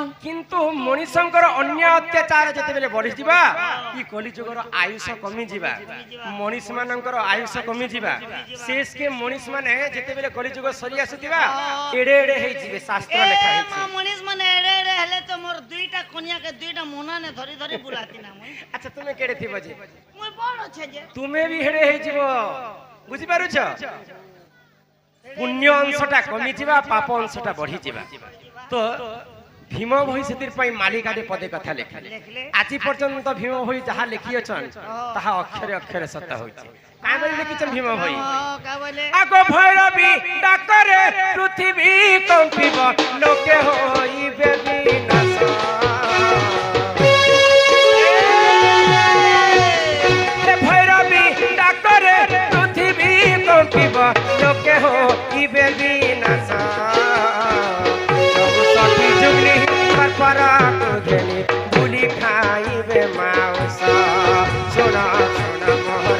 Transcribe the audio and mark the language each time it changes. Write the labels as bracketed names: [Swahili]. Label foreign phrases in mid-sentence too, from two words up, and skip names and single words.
[Odia] କିନ୍ତୁ ମନୁଷ୍ୟଙ୍କର ଅନ୍ୟ ଅତ୍ୟାଚାର ଯେତେ ବେଳେ ବଢ଼ି ଯିବା ଈ କଳିଯୁଗର ଆୟୁଷ କମି ଯିବା ମନୁଷ୍ୟ ମାନଙ୍କର ଆୟୁଷ କମି ଯିବା ଶେଷ କେ ମନୁଷ୍ୟ ମାନେ ଯେତେ ବେଳେ କଳିଯୁଗ ସରି ଆସୁଥିବା ଏଡ଼େ ଏଡ଼େ ହେଇ ଯିବେ ଶାସ୍ତ୍ର ଲେଖା ହେଇଛି ମନୀଷ ମାନେ ଏଡ଼େ ଏଡ଼େ ହେଲେ ତ ମୋର ଦୁଇଟା କନ୍ୟା କେ ଦୁଇଟା ମୋନା ନେ ଧରି ଧରି ବୁଲାଥି ନା ମୁଇଁ ଅଚ୍ଛା ତୁମେ କେଡ଼େ ଥିବ ଯେ ମୁଇଁ ବଡ଼ ଛେ ଯେ ତୁମେ ଭି ହେଡ଼େ ହେଇ ଯିବ ବୁଝି ପାରୁଛ ପୁଣ୍ୟ ଅଂଶଟା କମି ଯିବା ପାପ ଅଂଶଟା ବଢ଼ି ଯିବା ତ ଭୀମ ଭୋଇ ସେଥିର ପାଇଁ ମାଳିକାରେ ପଦେ କଥା ଲେଖିଲେ ଆଜି ପର୍ଯ୍ୟନ୍ତ ଭୀମ ଭୋଇ ଯାହା ଲେଖି ଅଛନ୍ତି ତାହା ଅକ୍ଷରେ ଅକ୍ଷରେ ସତ୍ୟ ହୋଇଛି କଣ ବୋଲି ଲେଖିଛନ୍ତି ଭୀମ ଭୋଇ କଣ ବୋଲି ଆଗୋ ଭୈରବୀ ଡାକରେ ପୃଥିବୀ କମ୍ପିବ ଲୋକେ ହୋଇବେ ବିନାଶ ହେ ଭୈରବୀ ଡାକରେ ପୃଥିବୀ କମ୍ପିବ ଲୋକେ ହୋଇବେ ବିନାଶ ସବ ସଖୀ ଯୁଗନୀ ପର କୁଧନୀ ବୁଲି ଖାଇବେ ମାଂସ ସୁନା ସୁନା ମୋହର